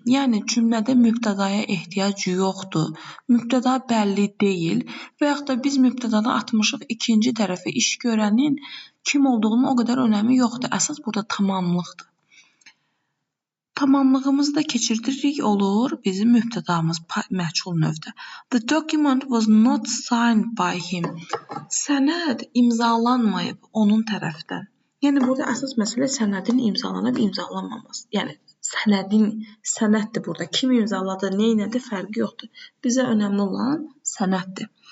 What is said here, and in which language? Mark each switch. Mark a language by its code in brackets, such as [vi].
[az] Yəni cümlədə mübtədaya ehtiyac yoxdur. Mübtəda bəlli deyil və yaxud da biz mübtədanı atmışıq ikinci tərəfə. İş görənin kim olduğunun o qədər önəmi yoxdur. Əsas burada tamamlıqdır. Tamamlığımızı da keçirdirik, olur bizim mübtədamız məchul növdə. [en] The document was not signed by him. [az] Sənəd imzalanmayıb onun tərəfdən. Yəni burada əsas məsələ sənədin imzalanıb imzalanmaması. Yəni sənəddir burada. Kim imzaladı, nə elədi fərqi yoxdur. Bizə önəmli olan sənəddir.